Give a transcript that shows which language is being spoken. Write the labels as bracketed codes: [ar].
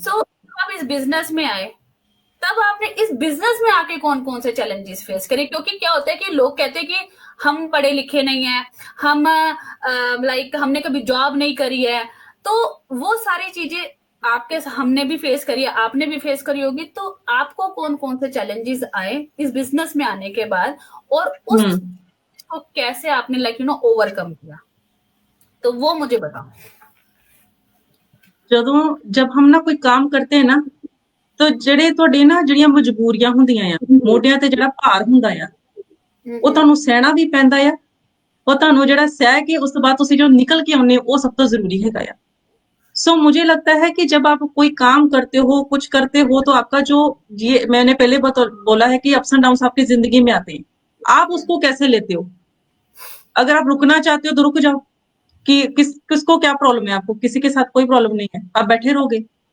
[hi] सो आप इस बिजनेस में आए, तब आपने इस बिजनेस में आके कौन कौन से चैलेंजेस फेस करे, क्योंकि क्या होता है कि लोग कहते हैं कि हम पढ़े लिखे नहीं है, हम लाइक हमने कभी जॉब नहीं करी है, तो वो सारी चीजें आपके हमने भी फेस करी है, आपने भी फेस करी होगी, तो आपको कौन कौन से चैलेंजेस आए इस बिजनेस में आने के बाद, और उस हम्म। को कैसे आपने लाइक ओवरकम किया, तो वो मुझे बताओ। जब हम ना कोई काम करते हैं ना, तो [pa] ਜਿਹੜੇ ਤੁਹਾਡੇ ਨਾ ਜਿਹੜੀਆਂ ਮਜਬੂਰੀਆਂ ਹੁੰਦੀਆਂ ਆ, ਮੋਢਿਆਂ ਤੇ ਜਿਹੜਾ ਭਾਰ ਹੁੰਦਾ ਆ, ਉਹ ਤੁਹਾਨੂੰ ਸਹਿਣਾ ਵੀ ਪੈਂਦਾ ਆ। ਉਹ ਤੁਹਾਨੂੰ ਜਿਹੜਾ ਸਹਿ ਕੇ ਉਸ ਤੋਂ ਬਾਅਦ ਤੁਸੀਂ ਜੋ ਨਿਕਲ के ਆਉਂਦੇ [hi] हो, वो सब तो जरूरी हैगा आ। सो मुझे लगता है कि जब आप कोई काम करते हो, कुछ करते हो, तो आपका जो, ये मैंने पहले बोला है कि अप्स एंड डाउन्स आपकी जिंदगी में आते हैं। आप उसको कैसे लेते हो? अगर आप रुकना चाहते हो तो रुक जाओ, कि किसको क्या प्रॉब्लम है, आपको किसी के साथ कोई प्रॉब्लम नहीं है, आप बैठे रहोगे।